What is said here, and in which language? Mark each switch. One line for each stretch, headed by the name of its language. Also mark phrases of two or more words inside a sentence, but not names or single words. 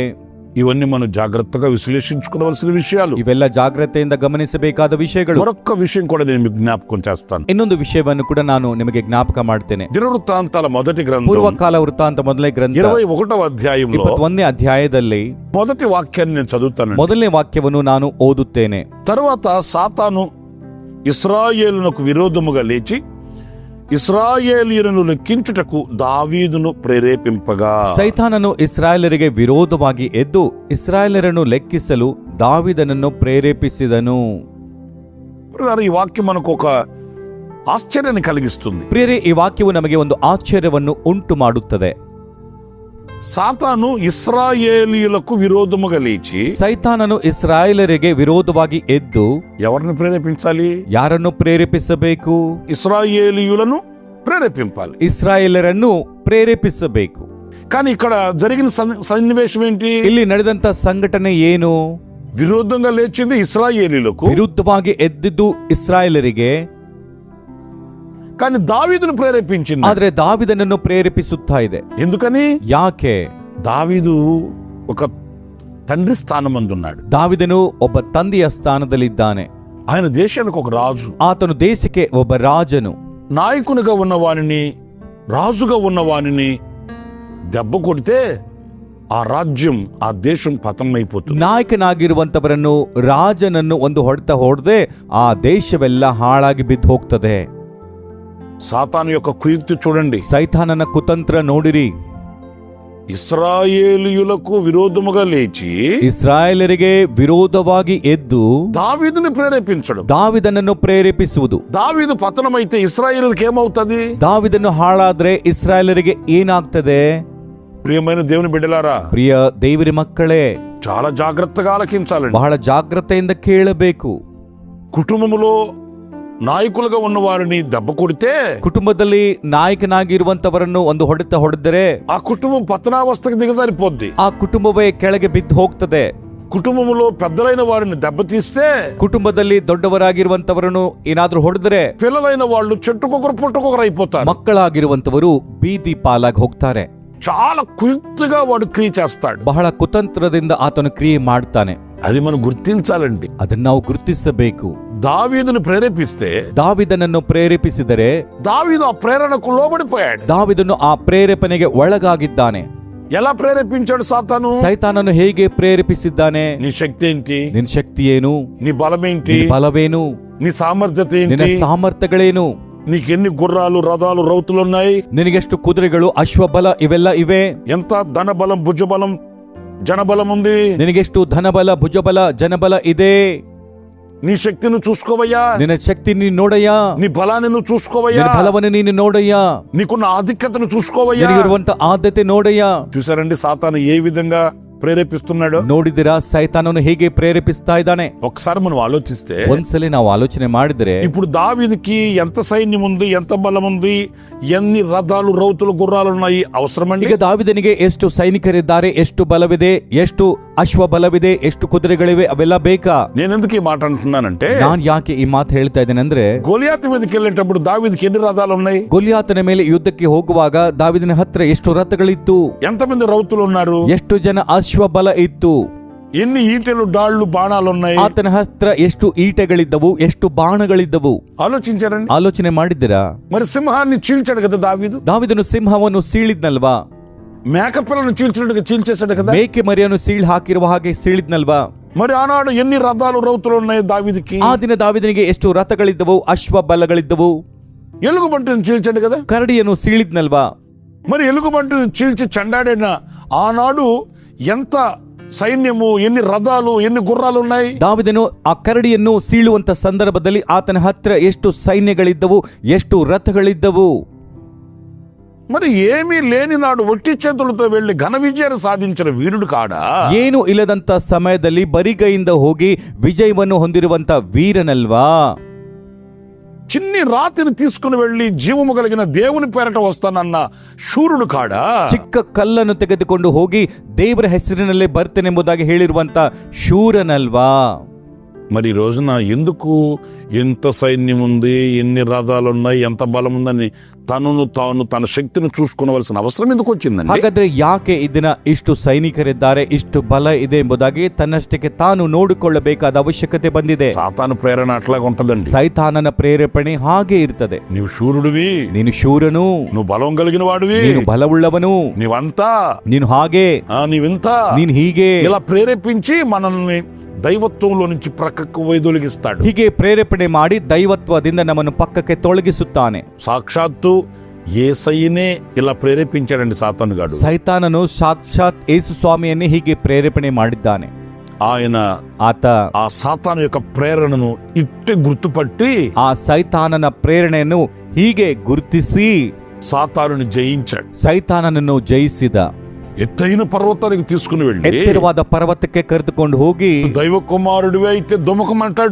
Telugu: ఇవన్నీ మనం జాగ్రత్తగా విశ్లేషించుకోవలసిన విషయాలు.
Kannada: ಇವೆಲ್ಲ ಜಾಗ್ರತೆಯಿಂದ ಗಮನಿಸಬೇಕಾದ ವಿಷಯಗಳು.
Telugu: మరొక్క విషయం కూడా నేను మీకు జ్ఞాపకం చేస్తాను.
Kannada: ಇನ್ನೊಂದು ವಿಷಯವನ್ನು ಕೂಡ ನಾನು ನಿಮಗೆ ಜ್ಞಾಪಕ ಮಾಡ್ತೇನೆ.
Telugu: దినవృత్తాంతాల మొదటి గ్రంథం
Kannada: ಪೂರ್ವಕಾಲ ವೃತ್ತಾಂತ ಮೊದಲನೇ ಗ್ರಂಥ
Telugu: 21వ అధ్యాయంలో
Kannada: 21ನೇ ಅಧ್ಯಾಯದಲ್ಲಿ
Telugu: మొదటి వాక్యాన్ని నేను చదువుతాను.
Kannada: ಮೊದಲನೇ ವಾಕ್ಯವನ್ನು ನಾನು ಓದುತ್ತೇನೆ.
Telugu: తరువాత సాతాను ఇశ్రాయేలునకు విరోధముగా లేచి ఇశ్రాయేలీయులను లెక్కించుటకు దావీదును ప్రేరేపింపగా,
Kannada: ಸೈತಾನನು ಇಸ್ರಾಯೇಲರಿಗೆ ವಿರೋಧವಾಗಿ ಎದ್ದು ಇಸ್ರಾಯೇಲರನ್ನು ಲೆಕ್ಕಿಸಲು ದಾವಿದನನ್ನು ಪ್ರೇರೇಪಿಸಿದನು.
Telugu: ఈ వాక్యం మనకు ఒక ఆశ్చర్యాన్ని కలిగిస్తుంది.
Kannada: ಪ್ರಿಯರೇ, ಈ ವಾಕ್ಯವು ನಮಗೆ ಒಂದು ಆಶ್ಚರ್ಯವನ್ನು ಉಂಟು ಮಾಡುತ್ತದೆ.
Telugu: సాతాను ఇశ్రాయేలీయులకు విరోధముగా లేచి,
Kannada: ಸೈತಾನನು ಇಸ್ರಾಯೇಲರಿಗೆ ವಿರೋಧವಾಗಿ ಎದ್ದು
Telugu: ఎవరిని ప్రేరేపించాలి?
Kannada: ಯಾರನ್ನು ಪ್ರೇರೇಪಿಸಬೇಕು?
Telugu: ఇశ్రాయేలీయులను ప్రేరేపింపాలి,
Kannada: ಇಸ್ರಾಯೇಲರನ್ನು ಪ್ರೇರೇಪಿಸಬೇಕು.
Telugu: కానీ ఇక్కడ జరిగిన సన్నివేశం ఏంటి?
Kannada: ಇಲ್ಲಿ ನಡೆದಂತ ಸಂಘಟನೆ ಏನು?
Telugu: విరోధంగా లేచింది ఇశ్రాయేలీయులకు,
Kannada: ವಿರುದ್ಧವಾಗಿ ಎದ್ದಿದ್ದು ಇಸ್ರಾಯೇಲರಿಗೆ,
Telugu: కానీ దావీదును ప్రేరేపించింది.
Kannada: ಆದ್ರೆ ದಾವಿದನನ್ನು ಪ್ರೇರೇಪಿಸುತ್ತಾ ಇದೆ.
Telugu: ఎందుకని?
Kannada: ಯಾಕೆ?
Telugu: దావీదు ఒక తండ్రి స్థానమందున్నాడు.
Kannada: ದಾವಿದನು ಒಬ್ಬ ತಂದೆಯ ಸ್ಥಾನದಲ್ಲಿದ್ದಾನೆ.
Telugu: ఆయన దేశానికి ఒక రాజు,
Kannada: ಆತನು ದೇಶಕ್ಕೆ ಒಬ್ಬ ರಾಜನು.
Telugu: నాయకునిగా ఉన్నవానిని, రాజుగా ఉన్నవానిని దెబ్బ కొడితే ఆ రాజ్యం, ఆ దేశం పతనమైపోతుంది.
Kannada: ನಾಯಕನಾಗಿರುವಂತವರನ್ನು, ರಾಜನನ್ನು ಒಂದು ಹೊಡೆತ ಹೊಡೆದೆ ಆ ದೇಶವೆಲ್ಲ ಹಾಳಾಗಿ ಬಿದ್ದು ಹೋಗ್ತದೆ.
Telugu: సాతాను యొక్క కుయుక్తి చూడండి,
Kannada: ಸೈತಾನನ ಕುತಂತ್ರ ನೋಡಿರಿ.
Telugu: ఇశ్రాయేలీయులకు విరోధముగా లేచి
Kannada: ಇಸ್ರಾಯೇಲರಿಗೆ ವಿರೋಧವಾಗಿ ಎದ್ದು
Telugu: దావీదుని ప్రేరేపించడం,
Kannada: ದಾವಿದನನ್ನು ಪ್ರೇರೇಪಿಸುವುದು.
Telugu: దావీదు పతనమైతే ఇశ్రాయేలుకి ఏమవుతుంది?
Kannada: ದಾವಿದನು ಹಾಳಾದ್ರೆ ಇಸ್ರಾಯೇಲರಿಗೆ ಏನಾಗ್ತದೆ?
Telugu: ప్రియమైన దేవుని బిడ్డలారా,
Kannada: ಪ್ರಿಯ ದೇವರ ಮಕ್ಕಳೇ,
Telugu: చాలా జాగ్రత్తగా ఆలకించాలండి.
Kannada: ಬಹಳ ಜಾಗ್ರತೆಯಿಂದ ಕೇಳಬೇಕು.
Telugu: కుటుంబములో నాయకులుగా ఉన్న వారిని దెబ్బ కొడితే,
Kannada: ಕುಟುಂಬದಲ್ಲಿ ನಾಯಕನಾಗಿರುವಂತವರನ್ನು ಒಂದು ಹೊಡೆತ ಹೊಡೆದರೆ
Telugu: ఆ కుటుంబం పతనావస్థకు దిగజారిపోద్ది.
Kannada: ಆ ಕುಟುಂಬವೇ ಕೆಳಗೆ ಬಿದ್ದು ಹೋಗ್ತದೆ.
Telugu: కుటుంబములో పెద్దలైన వారిని దెబ్బతీస్తే,
Kannada: ಕುಟುಂಬದಲ್ಲಿ ದೊಡ್ಡವರಾಗಿರುವಂತವರನ್ನು ಏನಾದ್ರೂ ಹೊಡೆದ್ರೆ
Telugu: పిల్లలైన వాళ్ళు చెట్టుకొకరు పుట్టుకొకరు అయిపోతారు.
Kannada: ಮಕ್ಕಳಾಗಿರುವಂತವರು ಬೀದಿ ಪಾಲಾಗಿ ಹೋಗ್ತಾರೆ.
Telugu: చాలా కుయుక్తిగా వాడు క్రియ చేస్తాడు.
Kannada: ಬಹಳ ಕುತಂತ್ರದಿಂದ ಆತನು ಕ್ರಿಯೆ ಮಾಡ್ತಾನೆ.
Telugu: అది మనం గుర్తించాలండి.
Kannada: ಅದನ್ನ ನಾವು ಗುರುತಿಸಬೇಕು.
Telugu: దావీదును ప్రేరేపిస్తే,
Kannada: ದಾವಿದನನ್ನು ಪ್ರೇರೇಪಿಸಿದರೆ
Telugu: దావీదు ఆ ప్రేరణకు లోబడిపోయాడు.
Kannada: ದಾವಿದನು ಆ ಪ್ರೇರೇಪಣೆಗೆ ಒಳಗಾಗಿದ್ದಾನೆ.
Telugu: ఎలా ప్రేరేపించాడు సాతాను?
Kannada: ಸೈತಾನನು ಹೇಗೆ ಪ್ರೇರೇಪಿಸಿದ್ದಾನೆ?
Telugu: నీ శక్తి ఏంటి?
Kannada: ನಿನ್ನ ಶಕ್ತಿ ಏನು?
Telugu: నీ బలమేంటి?
Kannada: ನಿನ್ನ ಬಲವೇನು?
Telugu: నీ సామర్థ్యత
Kannada: ನಿನ್ನ
Telugu: ఏంటి?
Kannada: ಸಾಮರ್ಥ್ಯಗಳೇನು?
Telugu: నీకెన్ని గుర్రాలు, రథాలు, రౌతులున్నాయి?
Kannada: ನಿನಗೆಷ್ಟು ಕುದುರೆಗಳು, ಅಶ್ವಬಲ ಇವೆಲ್ಲ ಇವೆ?
Telugu: ఎంత ధనబలం, భుజబలం, జనబలం ఉంది?
Kannada: ನಿನಗೆಷ್ಟು ಧನಬಲ, ಭುಜಬಲ, ಜನಬಲ ಇದೆ?
Telugu: నీ శక్తిని చూసుకోవయ్యా,
Kannada: నిನ್ನ శక్తిని ನೋಡಯ್ಯ,
Telugu: నీ బలాన్ని నువ్వు చూసుకోవయ్యా,
Kannada: ನಿನ್ನ ಬಲವನ್ನು ನೀನು ನೋಡಯ್ಯ,
Telugu: నీకున్న ఆధిక్యతను చూసుకోవయ్యా.
Kannada: ನಿನಗಿರುವಂತ ಆದ್ಯತೆ ನೋಡಯ್ಯ.
Telugu: చూసారండి సాతాను ఏ విధంగా ప్రేరేపిస్తున్నాడు?
Kannada: ನೋಡಿದಿರಾ ಸೈತಾನನು ಹೇಗೆ ಪ್ರೇರೇಪಿಸ್ತಾ ಇದ್ದಾನೆ?
Telugu: ఒకసారి మనం ఆలోచిస్తే
Kannada: ಒಂದ್ಸಲಿ ನಾವು ಆಲೋಚನೆ ಮಾಡಿದ್ರೆ,
Telugu: ఇప్పుడు దావీదుకి ఎంత సైన్యం ఉంది, ఎంత బలం ఉంది, ఎన్ని రథాలు రౌతులు గుర్రాలు ఉన్నాయి అవసరమండి?
Kannada: ಈಗ ದಾವಿದನಿಗೆ ಎಷ್ಟು ಸೈನಿಕರಿದ್ದಾರೆ, ಎಷ್ಟು ಬಲವಿದೆ, ಎಷ್ಟು ಅಶ್ವ ಬಲವಿದೆ, ಎಷ್ಟು ಕುದುರೆಗಳಿವೆ, ಅವೆಲ್ಲ ಬೇಕಾ?
Telugu: నేనెందుకు ఈ మాట అంటున్నానంటే,
Kannada: ನಾನ್ ಯಾಕೆ ಈ ಮಾತು ಹೇಳ್ತಾ ಇದ್ದೇನೆ ಅಂದ್ರೆ,
Telugu: గోలియాతు మీదకి వెళ్ళేటప్పుడు దావీదుకి ఎన్ని రథాలు ఉన్నాయి?
Kannada: ಗೊಲ್ಯಾತನ ಮೇಲೆ ಯುದ್ಧಕ್ಕೆ ಹೋಗುವಾಗ ದಾವಿದನ ಹತ್ರ ಎಷ್ಟು ರಥಗಳಿತ್ತು,
Telugu: ఎంతమంది రౌతులు ఉన్నారు,
Kannada: ಎಷ್ಟು ಜನ ಅಶ್ವ ಬಲ ಇತ್ತು,
Telugu: ఎన్ని ఈటెలు డాళ్లు బాణాలు ఉన్నాయి,
Kannada: ಆತನ ಹತ್ರ ಎಷ್ಟು ಈಟೆಗಳಿದ್ದವು, ಎಷ್ಟು ಬಾಣಗಳಿದ್ದವು.
Telugu: ఆలోచించారండి?
Kannada: ಆಲೋಚನೆ ಮಾಡಿದ್ದೀರಾ?
Telugu: మరి సింహాన్ని చీల్చాడు కదా దావీదు,
Kannada: ದಾವಿದನು ಸಿಂಹವನ್ನು ಸೀಳಿದ್ನಲ್ವಾ?
Telugu: మేకపిల్లను చీల్చినట్టుగా చీల్చేశాడు కదా.
Kannada: ಮೇಕೆ ಮರಿಯನ್ನು ಸೀಳ್ ಹಾಕಿರುವ ಹಾಗೆ ಸೀಳಿದ್ನಲ್ವಾ?
Telugu: మరి ఆనాడు ఎన్ని రథాలు రౌతులు ఉన్నాయి దావీదుకి?
Kannada: ಆ ದಿನ ದಾವಿದನಿಗೆ ಎಷ್ಟು ರಥಗಳಿದ್ದವು, ಅಶ್ವ ಬಲಗಳಿದ್ದವು.
Telugu: ఎలుగుబంటిని చీల్చాడు కదా.
Kannada: ಕರಡಿಯನ್ನು ಸೀಳಿದ್ನಲ್ವಾ?
Telugu: మరి ఎలుగుబంటిని చీల్చి చెండాడిన ఆనాడు ఎంత సైన్యము, ఎన్ని రథాలు, ఎన్ని గుర్రాలు ఉన్నాయి?
Kannada: ದಾವಿದನು ಆ ಕರಡಿಯನ್ನು ಸೀಳುವಂತ ಸಂದರ್ಭದಲ್ಲಿ ಆತನ ಹತ್ರ ಎಷ್ಟು ಸೈನ್ಯಗಳಿದ್ದವು, ಎಷ್ಟು ರಥಗಳಿದ್ದವು.
Telugu: మరి ఏమీ లేని నాడు ఒట్టి చేతులతో వెళ్లి ఘన విజయాన్ని సాధించిన వీరుడు కాడా?
Kannada: ಏನು ಇಲ್ಲದಂತ ಸಮಯದಲ್ಲಿ ಬರಿಗೈಯಿಂದ ಹೋಗಿ ವಿಜಯವನ್ನು ಹೊಂದಿರುವಂತ ವೀರನಲ್ವಾ?
Telugu: చిన్ని రాతిని తీసుకుని వెళ్లి జీవము కలిగిన దేవుని పేరట వస్తానన్న ಶೂರುಡು కాడా?
Kannada: ಚಿಕ್ಕ ಕಲ್ಲನ್ನು ತೆಗೆದುಕೊಂಡು ಹೋಗಿ ದೇವರ ಹೆಸರಿನಲ್ಲೇ ಬರ್ತೇನೆಂಬುದಾಗಿ ಹೇಳಿರುವಂತ ಶೂರನಲ್ವಾ?
Telugu: మరి ఈ రోజున ఎందుకు ఎంత సైన్యం ఉంది, ఎన్ని రథాలు ఉన్నాయి, ఎంత బలం ఉందని తనను తాను తన శక్తిని చూసుకోవలసిన అవసరం ఎందుకు వచ్చిందండి?
Kannada: ಹಾಗಾದ್ರೆ ಯಾಕೆ ಇದನ್ನ ಇಷ್ಟು ಸೈನಿಕರಿದ್ದಾರೆ, ಇಷ್ಟು ಬಲ ಇದೆ ಎಂಬುದಾಗಿ ತನ್ನಷ್ಟಕ್ಕೆ ತಾನು ನೋಡಿಕೊಳ್ಳಬೇಕಾದ ಅವಶ್ಯಕತೆ ಬಂದಿದೆ?
Telugu: సాతాను ప్రేరణ అట్లాగా ఉంటదండి.
Kannada: ಸೈತಾನನ ಪ್ರೇರೇಪಣೆ ಹಾಗೆ ಇರ್ತದೆ.
Telugu: నీవు శూరుడివి,
Kannada: ನೀನು ಶೂರನು,
Telugu: నువ్వు బలం కలిగిన వాడివి,
Kannada: ನೀನು ಬಲವುಳ್ಳವನು,
Telugu: నీవంతా,
Kannada: ನೀನು ಹಾಗೆ,
Telugu: నీవింత,
Kannada: ನೀನು ಹೀಗೆ,
Telugu: ఇలా ప్రేరేపించి మనల్ని దైవత్వంలో నుంచి ప్రక్కకు వైదొలిగిస్తాడు.
Kannada: ಹೀಗೆ ಪ್ರೇರೇಪಣೆ ಮಾಡಿ ದೈವತ್ವದಿಂದ ನಮ್ಮನ್ನು ಪಕ್ಕಕ್ಕೆ ತೊಲಗಿಸುತ್ತಾನೆ.
Telugu: సాక్షాత్తు యేసయ్యనే ఇలా ప్రేరేపించాడండి సాతాను గాడు.
Kannada: ಸೈತಾನನು ಸಾಕ್ಷಾತ್ ಯೇಸು ಸ್ವಾಮಿಯನ್ನೇ ಹೀಗೆ ಪ್ರೇರೇಪಣೆ ಮಾಡಿದ್ದಾನೆ. ಆತ
Telugu: ఆ సాతాను యొక్క ప్రేరణను ఇట్టే గుర్తుపట్టి
Kannada: ಆ ಸೈತಾನನ ಪ್ರೇರಣೆಯನ್ನು ಹೀಗೆ ಗುರುತಿಸಿ
Telugu: సాతానుని జయించాడు.
Kannada: ಸೈತಾನನನ್ನು ಜಯಿಸಿದ.
Telugu: ఎత్తైన పర్వతానికి తీసుకుని వెళ్ళి
Kannada: ಎತ್ತರವಾದ ಪರ್ವತಕ್ಕೆ ಕರೆದುಕೊಂಡು ಹೋಗಿ,
Telugu: దైవ కుమారుడివే అయితే దుమకమంటాడు.